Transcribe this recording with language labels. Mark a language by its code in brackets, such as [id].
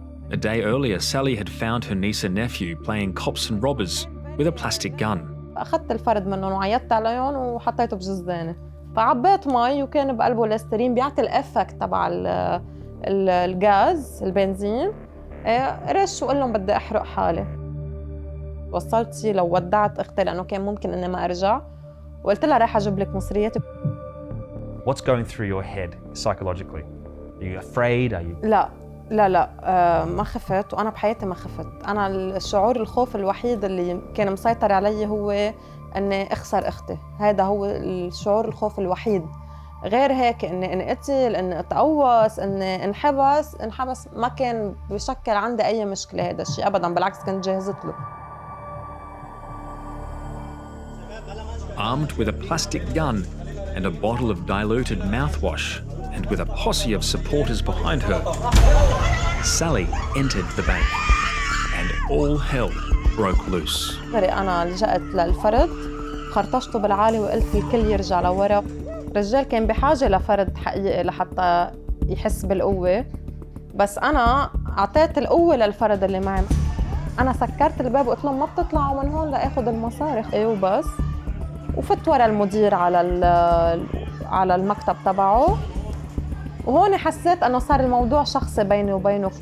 [en] A day earlier, Sally had found her niece and nephew playing cops and robbers with a plastic gun. [ar] أخذت الفرد منهم وعيطت عليهم وحطيته بجزداني. فعبيت مي وكان بقلبه ليسترين بيعطي الافكت تبع الغاز البنزين. رش وقال لهم بدي احرق حالي. وصلت شي لو ودعت اختي لانه كان ممكن اني ما ارجع وقلت لها رايحة أجيب لك مصرياتي. [en] What's going through your head psychologically? Are you afraid? Are you... [ar] لا ما خفت، وأنا بحياتي ما خفت. أنا الشعور الخوف الوحيد اللي كان مسيطر علي هو أني أخسر أختي. هذا هو الشعور الخوف الوحيد. غير هيك إني انقتل، إني أتقوص، إني انحبس ما كان بشكل عندي أي مشكلة هذا الشيء أبداً، بالعكس كنت جاهزت له. [en] Armed with a plastic gun and a bottle of diluted mouthwash, and with a posse of supporters behind her, Sally entered the bank, and all hell broke loose. [ar] أنا لجأت للفرد، خرطشته بالعالي وقلت الكل يرجع لورا. الرجال كان بحاجة لفرد حقيقي لحتى يحس بالقوة، بس أنا أعطيت القوة للفرد اللي معي. أنا سكرت الباب وقلت لهم ما بتطلعوا من هون لأخذ المصاري وبس، وفت ورا المدير على المكتب تبعه، وهون حسيت انه صار الموضوع شخصي بيني وبينه.